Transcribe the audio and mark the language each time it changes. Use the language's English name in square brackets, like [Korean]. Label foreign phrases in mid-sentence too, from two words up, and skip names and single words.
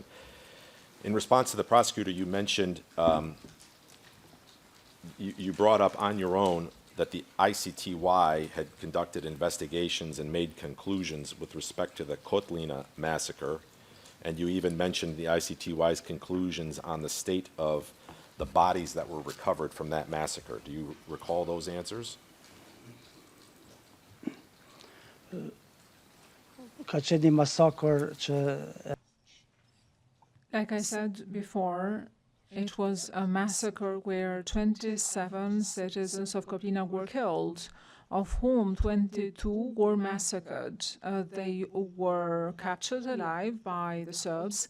[English] In response to the prosecutor, you mentioned, you brought up on your own that the ICTY had conducted investigations and made conclusions with respect to the Kotlina massacre, and you even mentioned the ICTY's conclusions on the state of the bodies that were recovered from that massacre. Do you recall those answers? [Albanian] Ka qenë një masakër që [English] Like I said before, it was a massacre where 27 citizens of Kotlina were killed, of whom 22 were massacred. They were captured alive by the Serbs.